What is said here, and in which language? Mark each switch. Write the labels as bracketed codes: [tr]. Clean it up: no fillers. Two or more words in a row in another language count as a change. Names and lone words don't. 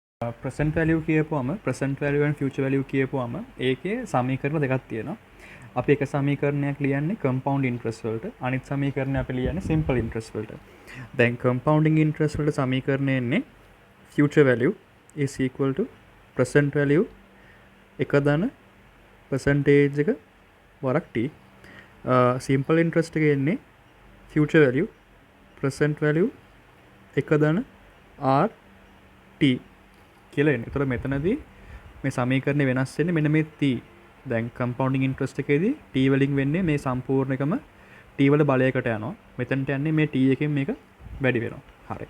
[en] present value [si] කියපුවම [en] present value and future value [si] කියපුවම ඒකේ සමීකරණ දෙකක් තියෙනවා. අපි එක සමීකරණයක් ලියන්නේ [en] compound interest [si] වලට, අනිත් සමීකරණය අපි ලියන්නේ [en] simple interest [si] වලට. දැන් [en] compounding interest [si] වලට සමීකරණය එන්නේ [en] future value is equal to present value [si] එක ධන percentage එක වරක් t. [en] simple interest [si] එකේ එන්නේ [en] future value present value [si] එක ධන r t කියලා එන්නේ. ඒතර මෙතනදී මේ සමීකරණය වෙනස් වෙන්නේ මෙන්න මේ t. දැන් [en] compounding interest [si] එකේදී t වලින් වෙන්නේ මේ සම්පූර්ණ එකම t වල බලයකට යනවා. මෙතනට යන්නේ මේ t එකෙන් මේක වැඩි වෙනවා. හරි.